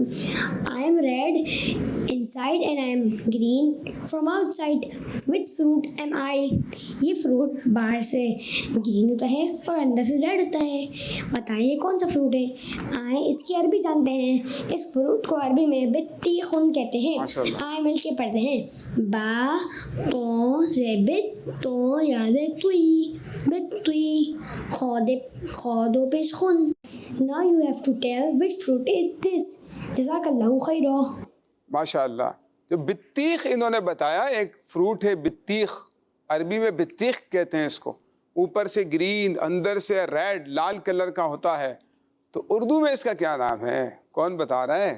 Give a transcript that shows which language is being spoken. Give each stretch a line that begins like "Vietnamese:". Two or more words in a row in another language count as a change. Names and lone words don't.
English: I am red inside and I am green from outside, which fruit am I?
Urdu: یہ فروٹ باہر سے گرین ہوتا ہے اور اندر سے ریڈ ہوتا ہے، بتائیں یہ کون سا فروٹ ہے؟ آئیں اس کی عربی جانتے ہیں۔ اس فروٹ کو عربی میں بطیخن کہتے ہیں۔ آئیں مل کے پڑھتے ہیں، با تو زیبت تو یاد توئی بتوئی خودو پیش خون۔
English: Now you have to tell which fruit is this.
Arabic: جزاک اللہ خیرہ۔
Urdu: ماشاء اللہ، جو بطیخ انہوں نے بتایا ایک فروٹ ہے بطیخ، عربی میں بطیخ کہتے ہیں اس کو، اوپر سے گرین اندر سے ریڈ لال کلر کا ہوتا ہے، تو اردو میں اس کا کیا نام ہے؟ کون بتا رہا ہے؟